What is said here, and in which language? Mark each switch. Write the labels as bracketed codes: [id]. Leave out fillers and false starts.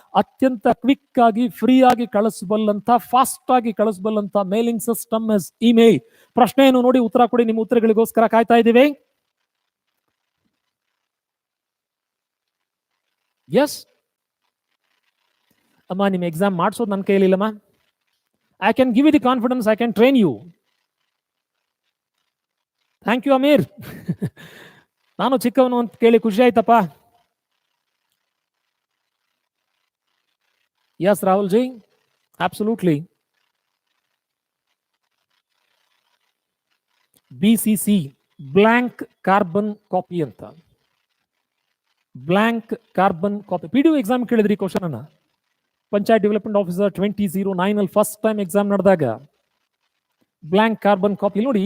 [kn] ಅತ್ಯಂತ ಕ್ವಿಕ್ ಆಗಿ, ಫ್ರೀ ಆಗಿ ಕಳಿಸಬಲ್ಲಂತ, ಫಾಸ್ಟ್ ಆಗಿ ಕಳಿಸಬಲ್ಲಂತ ಮೇಲಿಂಗ್ ಸಿಸ್ಟಮ್ ಇಸ್ ಇಮೇಲ್. ಪ್ರಶ್ನೆಯನ್ನು ನೋಡಿ ಉತ್ತರ ಕೊಡಿ. ನಿಮ್ಮ ಉತ್ತರಗಳಿಗೋಸ್ಕರ ಕಾಯ್ತಾ ಇದ್ದೀವಿ. ಎಸ್ ಅಮ್ಮ, ನಿಮ್ಮ ಎಕ್ಸಾಮ್ ಮಾಡಿಸೋದು ನನ್ನ ಕೈಲಿಲ್ಲಮ್ಮ. [en] I can give you the confidence, I can train you. Thank you, [kn] Amir. ನಾನು ಚಿಕ್ಕವನು ಅಂತ ಕೇಳಿ ಖುಷಿ ಆಯ್ತಪ್ಪ. [en] Yes, Rahul ji, absolutely. [kn] BCC blank carbon copy ಅಂತ. Blank carbon copy. PDO exam ಕೇಳಿದ್ರಿ ಕ್ವಶನ್ ಅನ್ನ. ಪಂಚಾಯತ್ ಡೆವಲಪ್ಮೆಂಟ್ ಆಫೀಸರ್ 2009 ಅಲ್ಲಿ ಫಸ್ಟ್ ಟೈಮ್ ಎಕ್ಸಾಮ್ ನಡೆದಾಗ ಬ್ಲಾಂಕ್ ಕಾರ್ಬನ್ ಕಾಪಿ ನೋಡಿ.